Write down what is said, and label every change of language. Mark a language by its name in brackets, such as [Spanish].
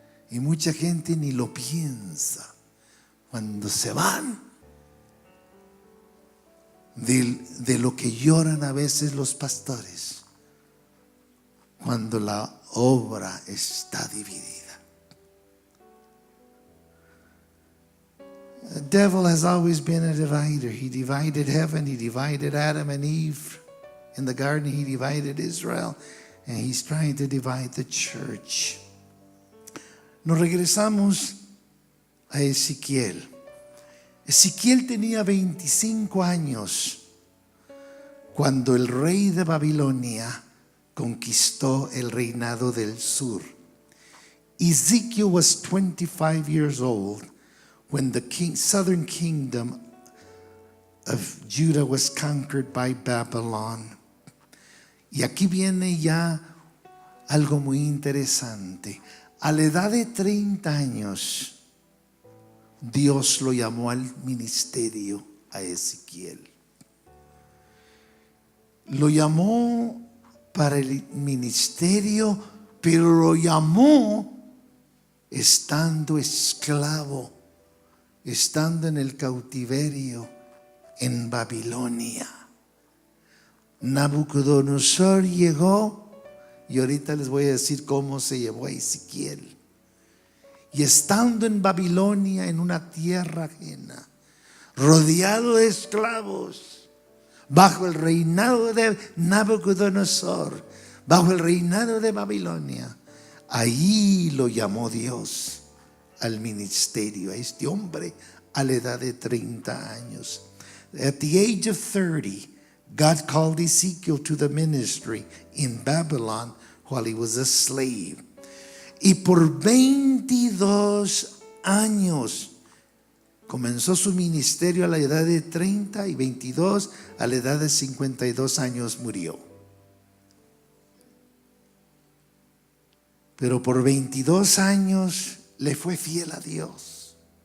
[Spanish] Y mucha gente ni lo piensa cuando se van, de lo que lloran a veces los pastores cuando la obra está dividida. [English] The devil has always been a divider. He divided heaven, he divided Adam and Eve in the garden, he divided Israel, and he's trying to divide the church. [Spanish] Nos regresamos a Ezequiel. Ezequiel tenía 25 años cuando el rey de Babilonia conquistó el reinado del sur. [English] Ezekiel was 25 years old when the southern kingdom of Judah was conquered by Babylon. [Spanish] Y aquí viene ya algo muy interesante. A la edad de 30 años, Dios lo llamó al ministerio a Ezequiel. Lo llamó para el ministerio, pero lo llamó estando esclavo, estando en el cautiverio en Babilonia. Nabucodonosor llegó, y ahorita les voy a decir cómo se llevó a Ezequiel. Y estando en Babilonia, en una tierra ajena, rodeado de esclavos, bajo el reinado de Nabucodonosor, bajo el reinado de Babilonia, ahí lo llamó Dios al ministerio, a este hombre a la edad de 30 años. [English] At the age of 30, God called Ezekiel to the ministry in Babylon while he was a slave. [Spanish] Y por 22 años comenzó su ministerio. A la edad de 30 y 22, a la edad de 52 años murió. Pero por 22 años le fue fiel a Dios.